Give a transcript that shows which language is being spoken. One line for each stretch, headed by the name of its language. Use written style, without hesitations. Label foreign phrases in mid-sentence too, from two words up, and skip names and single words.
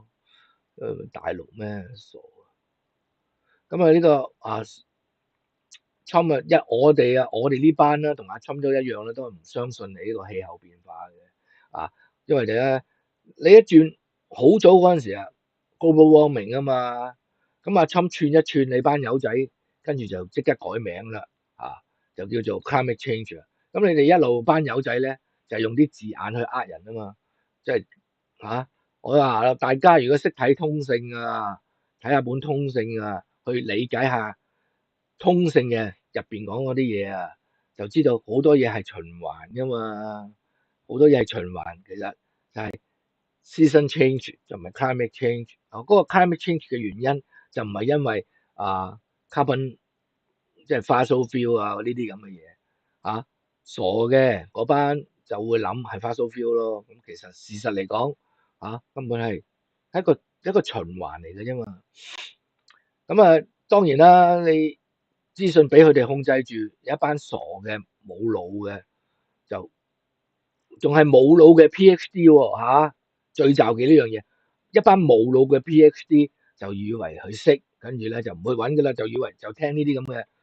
Cantonese: 大陸咩傻咁呢個Trump 我哋呢班啦，同阿 Trump 都一樣啦，都係唔相信你呢個氣候變化嘅因為你一轉好早嗰陣時
English: global warming
Cantonese: 嘛，咁阿 Trump 串一串你班友仔，跟住就即刻改名啦就叫做
English: climate change
Cantonese: 啦。咁你哋一路班友仔咧就係用啲字眼去呃人嘛，即係我話大家如果識睇通勝睇下本通勝去理解下通勝嘅入邊講嗰啲嘢啊，就知道好多嘢係循環噶嘛，好多嘢係循環，其實就係
English: season change
Cantonese: 就唔係
English: climate change。
Cantonese: 嗰個
English: climate change
Cantonese: 嘅原因就唔係因為carbon 即係
English: fossil fuel
Cantonese: 啊呢啲咁嘅嘢啊，傻嘅嗰班就會諗係
English: fossil fuel
Cantonese: 咯。咁其實事實嚟講根本係一個循環嚟嘅啫嘛。咁當然啦，你資訊俾佢哋控制住，有一班傻嘅冇腦嘅，就仲係冇腦嘅 PhD 喎，最罩嘅呢樣嘢，一班冇腦嘅 PhD 就以為佢識，跟住咧就唔去揾噶啦，就以為就聽呢啲咁嘅